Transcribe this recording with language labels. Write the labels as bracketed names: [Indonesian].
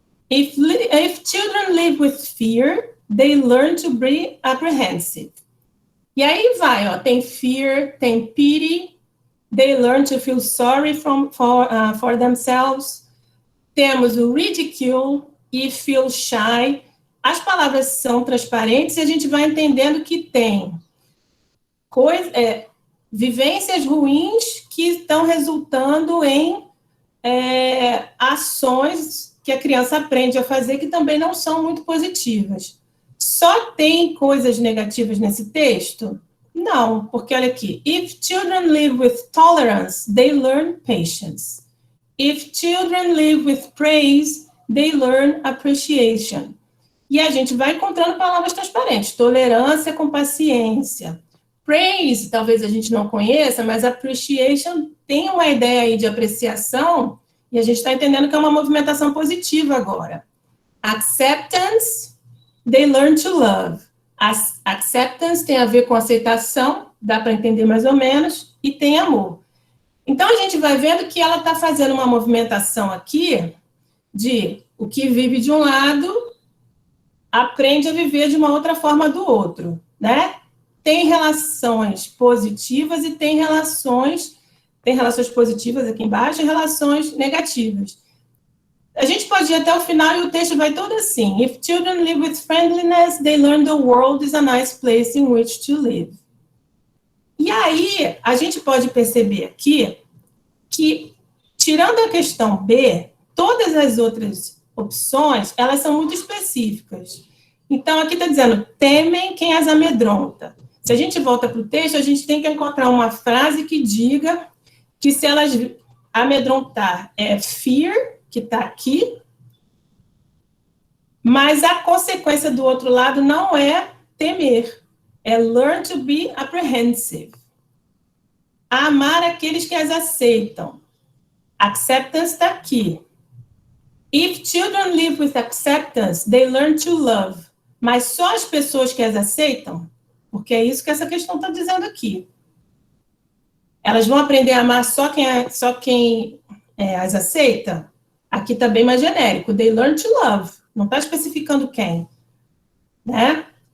[English] If children live with fear, they learn to be apprehensive. [Portuguese] E aí vai, tem fear, tem pity, [English] they learn to feel sorry for themselves. [Portuguese] Temos o ridicule e feel shy. As palavras são transparentes e a gente vai entendendo que tem vivências ruins que estão resultando em ações que a criança aprende a fazer que também não são muito positivas. Só tem coisas negativas nesse texto? Não, porque olha aqui. [English] If children live with tolerance, they learn patience. If children live with praise, they learn appreciation. [Portuguese] E a gente vai encontrando palavras transparentes. Tolerância com paciência. Praise, talvez a gente não conheça, mas appreciation tem uma ideia aí de apreciação, e a gente está entendendo que é uma movimentação positiva agora. [English] Acceptance, they learn to love. [Portuguese] Acceptance tem a ver com aceitação, dá para entender mais ou menos, e tem amor. Então, a gente vai vendo que ela está fazendo uma movimentação aqui de o que vive de um lado aprende a viver de uma outra forma do outro, né? Tem relações positivas e tem relações positivas aqui embaixo e relações negativas. A gente pode ir até o final e o texto vai todo assim. [English] If children live with friendliness, they learn the world is a nice place in which to live. [Portuguese] E aí, a gente pode perceber aqui que, tirando a questão B, todas as outras opções, elas são muito específicas. Então, aqui está dizendo, temem quem as amedronta. Se a gente volta para o texto, a gente tem que encontrar uma frase que diga que se elas amedrontar é fear, que está aqui, mas a consequência do outro lado não é temer, é [English] learn to be apprehensive. [Portuguese] Amar aqueles que as aceitam. Acceptance está aqui. [English] If children live with acceptance, they learn to love. [Portuguese] Mas só as pessoas que as aceitam, porque é isso que essa questão está dizendo aqui. Elas vão aprender a amar só quem as aceita? Aqui está bem mais genérico. [English] They learn to love. [Portuguese] Não está especificando quem. Né?